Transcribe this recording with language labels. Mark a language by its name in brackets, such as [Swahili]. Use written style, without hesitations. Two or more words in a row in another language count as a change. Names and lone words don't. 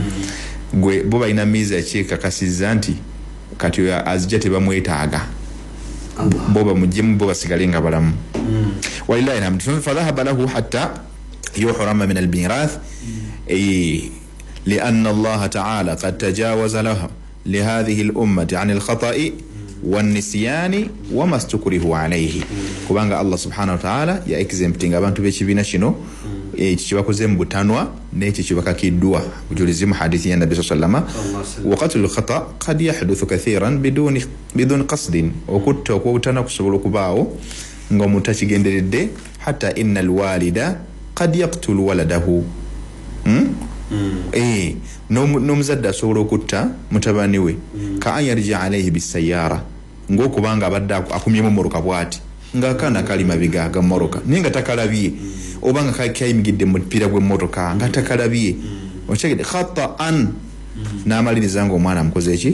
[Ganda] gwe bo balina miiza ki ekakasizza nti kati azijja tebamwetaaga boba mujimu boba sigalinga balamu [Arabic] ولله الحمد فذهب له حتى يحرم من الميراث لأن الله تعالى قد تجاوز له لهذه الأمة عن الخطأ والنسيان وما استكره عليه [Ganda] kubanga [Arabic] الله سبحانه وتعالى [Ganda] ya exempting abantu b'ekibiina kino kibakoze mu butanwa n'ekyo kibakakiddwa bujulizi mu hadithi ya Nabi [Arabic] صلى الله عليه وسلم وقتل الخطأ قد يحدث كثيرا بدون قصد [Ganda] okutta okubutanwa kusobola okubaawo nga omuntu akigenderedde [Arabic] حتى إن الوالد قد يقتل ولده [Ganda] n'omuzadde asobola okutta mutabani we [Arabic] كأن يرجع عليه بسيارة [Ganda] ng'okubanga abadde akumyemu moroka bw'ati ng'akaana kali mabega ga moroka naye nga takalabye oba nga kayimigidde mu mupiira gw'emmotoka nga takalabye okyegedde khata'an n'amaliriza ng'omwana amukoze eki